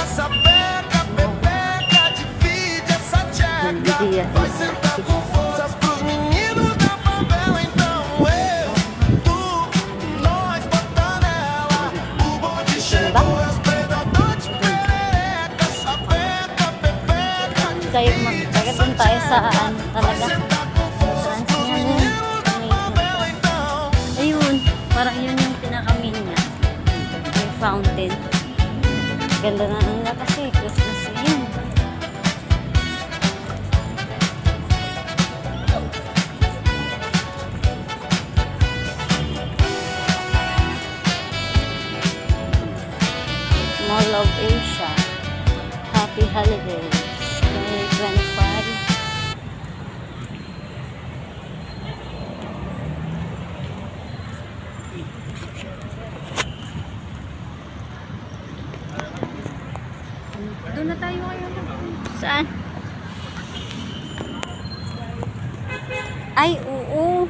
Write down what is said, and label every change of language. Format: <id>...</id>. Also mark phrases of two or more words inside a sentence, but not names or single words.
<pt>Sapeca, pepeca, divide essa tcheca. Vai sentar com forças pros meninos da favela. Então eu, tu, nós bota nela. O bonde chegou, os predadores perereca. Sapeca, pepeca,</pt> <tl>Tayo magtagal dun tayo sa ano talaga. Ayun, parang yun yung pinakamin niya. Yung fountain. Ganda na nila kasi Christmas yun. Mall of Asia.</tl> <en>Happy holidays. 2025.</en> <tl>Doon na tayo ngayon. Saan? Ay, oo.</tl>